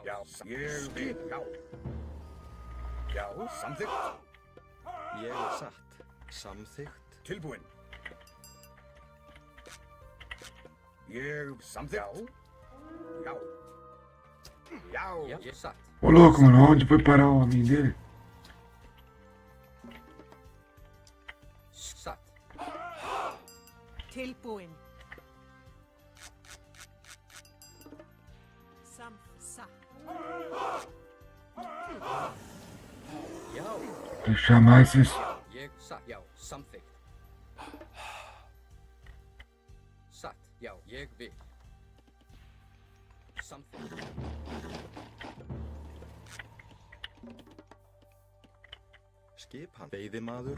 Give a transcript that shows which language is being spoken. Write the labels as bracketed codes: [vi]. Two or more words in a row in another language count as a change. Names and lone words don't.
[is] Já. Ég vil. Já. Já. Samþykkt. Ég er satt. Samþykkt. Tilbúin. Ég samþykkt. Já. Já. Já, ég satt. [pt] Ô louco, mano, onde foi parar o homem dele? [is] Satt. Tilbúin. Satt. Já. [pt] Pra chamar esses. [is] Ég satt. Já, samþykkt. Satt. Já, ég vil. Samþykkt. Skipan. Veiðimaður.